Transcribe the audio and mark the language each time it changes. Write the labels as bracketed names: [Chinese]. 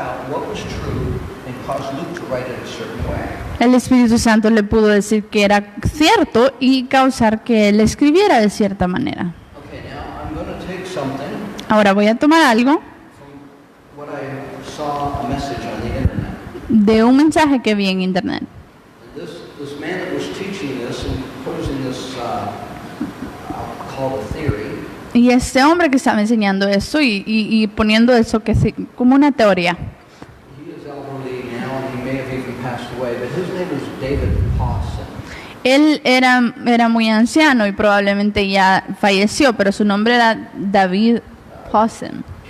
[English] what was true and caused Luke to write it a certain way. [Spanish] El Espíritu Santo le pudo decir que era cierto y causar que él escribiera de cierta manera. [English] Okay, now I'm going to take something [Spanish] Ahora voy a tomar algo [English] from what I saw a message on the internet. [Spanish] de un mensaje que vi en internet. [English] And this man that was teaching this and posing this, I'll call it a theory. [Spanish] Y este hombre que estaba enseñando eso y poniendo eso que como una teoría. [English] He is elderly now and he may have even passed away, but his name was David Pawson. [Spanish] Él era muy anciano y probablemente ya falleció, pero su nombre era David Pawson.